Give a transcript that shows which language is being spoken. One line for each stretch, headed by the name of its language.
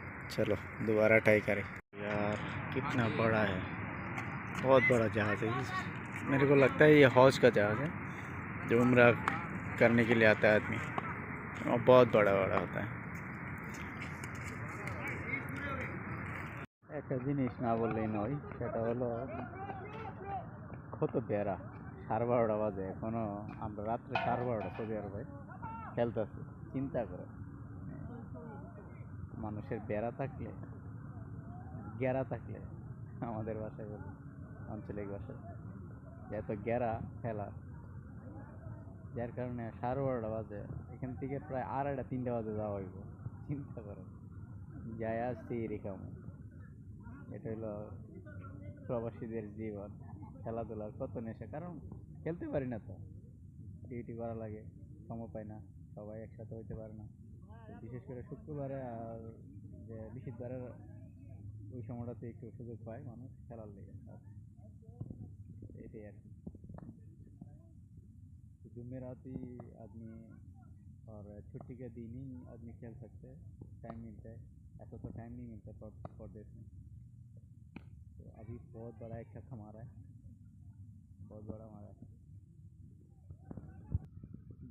Hindi: चलो दोबारा ट्राई करें। यार कितना बड़ा है, बहुत बड़ा जहाज़ है। मेरे को लगता है ये हौज का जहाज़ है, जो उम्रा करने के लिए आता है आदमी, और बहुत बड़ा बड़ा होता है।
Bangla: একটা জিনিস না বললেই নয়, সেটা হলো কত বেড়া। 12:30 বাজে এখনো, আমরা রাত্রে 12:30 সৌদি আরবে খেলতেছি। চিন্তা করো, মানুষের বেড়া থাকলে, গেরা থাকলে, আমাদের বাসায় বলি, আঞ্চলিক ভাষায়, এত গেরা খেলা, যার কারণে 12:30 বাজে এখান থেকে প্রায় 2:30-3টা বাজে যাওয়া হইব। চিন্তা করো, যায় আসছি এরকম। এটা হলো প্রবাসীদের জীবন, খেলাধুলার কত নেশা, কারণ খেলতে পারি না তো, ডিউটি করা লাগে, সময় পাই না, সবাই একসাথে হইতে পারে না। বিশেষ করে শুক্রবারে আর যে বৃহস্পতিবারের ওই সময়টাতে একটু সুযোগ পায় মানুষ খেলার লেগে, এটাই আর কি।
Hindi: जुमेरात ही आदमी और छुट्टी के दिन ही आदमी खेल सकते हैं, टाइम मिलता है, ऐसा तो टाइम नहीं मिलता परदेश में। तो अभी बहुत बड़ा एक शख्स हमारा है, बहुत बड़ा हमारा है।